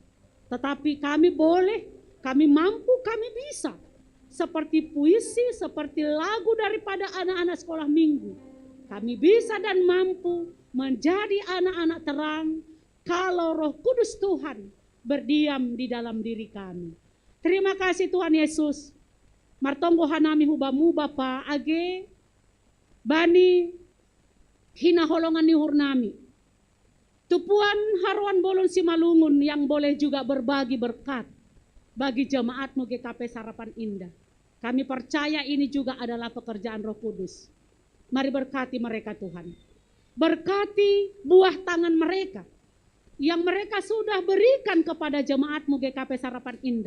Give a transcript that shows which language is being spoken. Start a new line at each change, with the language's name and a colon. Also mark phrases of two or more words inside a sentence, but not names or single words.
Indonesian: Tetapi kami boleh, kami mampu, kami bisa. Seperti puisi, seperti lagu daripada anak-anak sekolah minggu. Kami bisa dan mampu menjadi anak-anak terang kalau Roh Kudus Tuhan berdiam di dalam diri kami. Terima kasih Tuhan Yesus.
Batak Simalungun: Martonggo hanami hubamu Bapa age bani hina holongan ni hurnami. Tupuan haruan bolon simalungun
Indonesian: yang boleh juga berbagi berkat bagi jemaat-Mu GKP Harapan Indah. Kami percaya ini juga adalah pekerjaan Roh Kudus. Mari berkati mereka Tuhan. Berkati buah tangan mereka yang mereka sudah berikan kepada jemaat-Mu GKP Harapan Indah.